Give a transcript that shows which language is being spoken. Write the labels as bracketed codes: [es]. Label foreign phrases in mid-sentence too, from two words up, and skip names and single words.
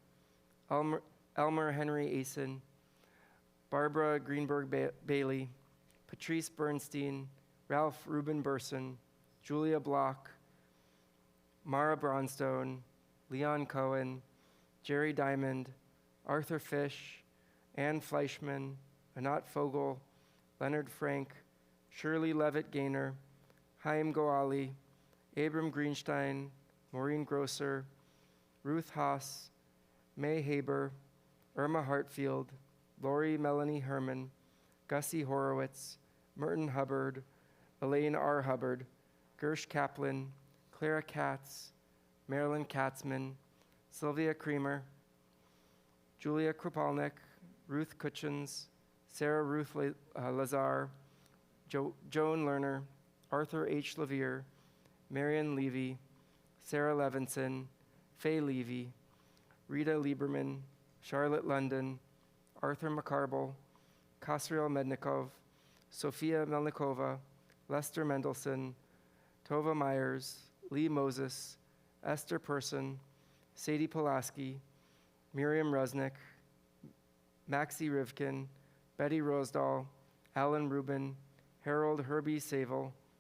[en] Elmer Henry Asen, Barbara Greenberg Bailey, Patrice Bernstein, Ralph Reuben Burson, Julia Block, Mara Bronstone, Leon Cohen, Jerry Diamond, Arthur Fish, Ann Fleischman, Anat Fogel, Leonard Frank, Shirley Levitt Gaynor, Chaim Goali, Abram Greenstein, Maureen Grosser, Ruth Haas, May Haber, Irma Hartfield, Lori Melanie Herman, Gussie Horowitz, Merton Hubbard, Elaine R. Hubbard, Gersh Kaplan, Clara Katz, Marilyn Katzman, Sylvia Creamer, Julia Kropalnik, Ruth Kutchins, Sarah Ruth Lazar, Joan Lerner, Arthur H. Levere, Marion Levy, Sarah Levinson, Faye Levy, Rita Lieberman, Charlotte London, Arthur McCarble, Kasriel Mednikov, Sophia Melnikova, Lester Mendelson, Tova Myers, Lee Moses, Esther Person, Sadie Pulaski, Miriam Rusnick, Maxie Rivkin, Betty Rosedal, Alan Rubin, Harold Herbie Savel,